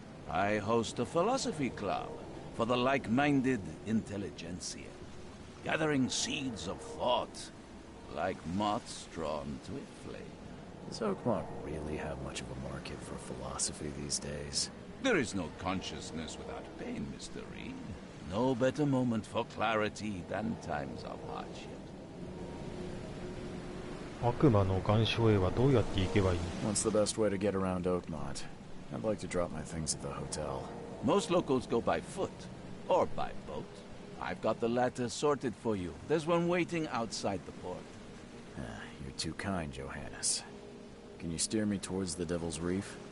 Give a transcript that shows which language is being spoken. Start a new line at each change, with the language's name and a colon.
English: I host a philosophy club for the like-minded intelligentsia, gathering seeds of thought like moths drawn to a flame. Does Oakmont really have much of a market for philosophy these days? There is no consciousness without pain, Mr. Reed. No better moment for clarity than times of hardship.
Japanese: 悪魔の岩礁へはどうやって行けばいい？
English: What's the best way to get around Oakmont? I'd like to drop my things at the hotel. Most locals go by foot or by boat. I've got the latter sorted for you. There's one waiting outside the port. You're too kind, Johannes. Can you steer me towards the Devil's Reef?